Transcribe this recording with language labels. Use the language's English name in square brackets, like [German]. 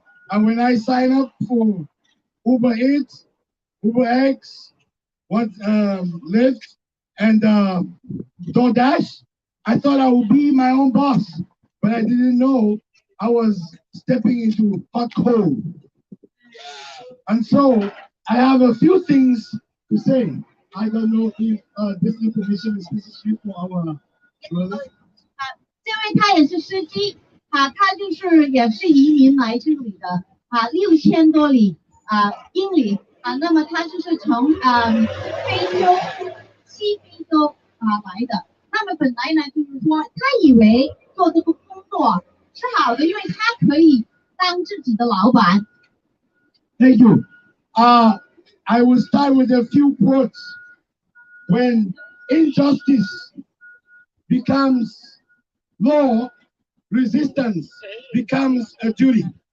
[English] And when I signed up for Uber Eats, Uber X, Lyft, and DoorDash, I thought I would be my own boss. But I didn't know I was stepping into hot coal. And so I have a few things to say. I don't know if this information is necessary for our brothers. [Chinese] 这位他也是司机他就是也是移民来这里的6000多英里那么他就是从非洲西非洲来的。那么本来呢就是说他以为做这个工作是好的，因为他可以当自己的老板。 [English] Thank you. I will start with a few quotes. When injustice becomes law, resistance becomes a duty.